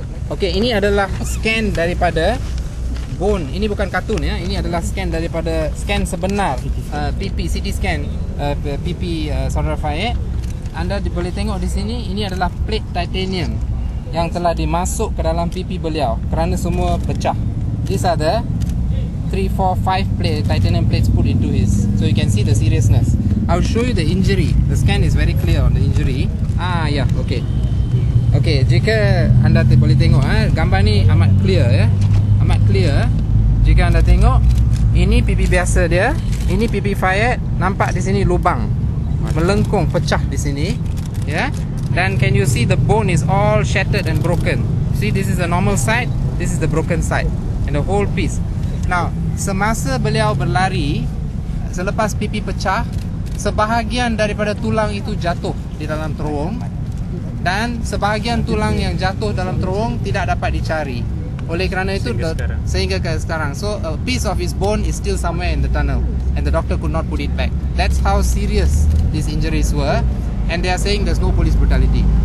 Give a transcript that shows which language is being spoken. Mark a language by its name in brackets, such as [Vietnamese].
[Malay] Okey, ini adalah scan daripada bone. Ini bukan kartun ya. Ini adalah scan daripada scan sebenar CT scan pipi saudara Fayed. Anda boleh tengok di sini, ini adalah plate titanium yang telah dimasuk ke dalam pipi beliau kerana semua pecah. [English] These are the 3, 4, 5 plate titanium plates put into his. So you can see the seriousness. I'll show you the injury. The scan is very clear on the injury. [Malay] Yeah, okay. Okay, jika anda boleh tengok gambar ni amat clear ya. Amat clear. Jika anda tengok, ini pipi biasa dia, ini pipi Fayed, nampak di sini lubang. Melengkung, pecah di sini, ya. [English] Dan can you see the bone is all shattered and broken. See, this is the normal side, this is the broken side, and the whole piece. [Malay] Now, semasa beliau berlari, selepas pipi pecah, sebahagian daripada tulang itu jatuh di dalam terowong, dan sebahagian tulang yang jatuh dalam terowong tidak dapat dicari. Oleh kerana itu sehingga ke sekarang. [English] So a piece of his bone is still somewhere in the tunnel, and the doctor could not put it back. That's how serious these injuries were, and they are saying there's no police brutality.